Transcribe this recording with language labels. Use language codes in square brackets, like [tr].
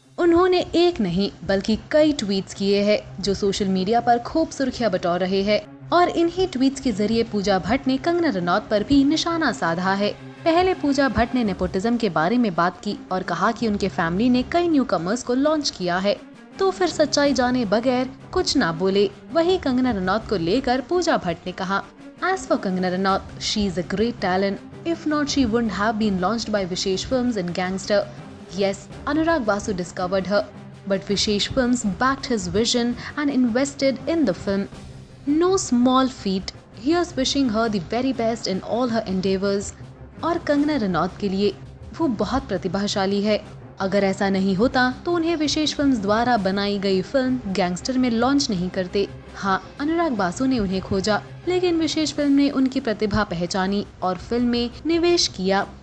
[hi] उन्होंने एक नहीं बल्कि कई ट्वीट्स किए हैं जो सोशल मीडिया पर खूब सुर्खियां बटोर रहे हैं, और इन्हीं ट्वीट्स के जरिए पूजा भट्ट ने कंगना रनौत पर भी निशाना साधा है। पहले पूजा भट्ट ने नेपोटिज्म के बारे में बात की और कहा कि उनके फैमिली ने कई न्यू कमर्स को लॉन्च किया है, तो फिर सच्चाई जाने बगैर कुछ ना बोले। वहीं कंगना रनौत को लेकर पूजा भट्ट ने कहा, [en] As for Kangana Ranaut, she is a great talent. If not, she wouldn't have been launched by Vishesh Films and Gangster. Yes, Anurag Basu discovered her, but Vishesh Films backed his vision and invested in the film. No small feat. Here's wishing her the very best in all her endeavors. [hi] और कंगना रनौत के लिए वो बहुत प्रतिभाशाली है। अगर ऐसा नहीं होता तो उन्हें विशेष फिल्म्स द्वारा बनाई गई फिल्म गैंगस्टर में लॉन्च नहीं करते। हाँ, अनुराग बासु ने उन्हें खोजा, लेकिन विशेष फिल्म ने उनकी प्रतिभा पहचानी और फिल्म में निवेश किया।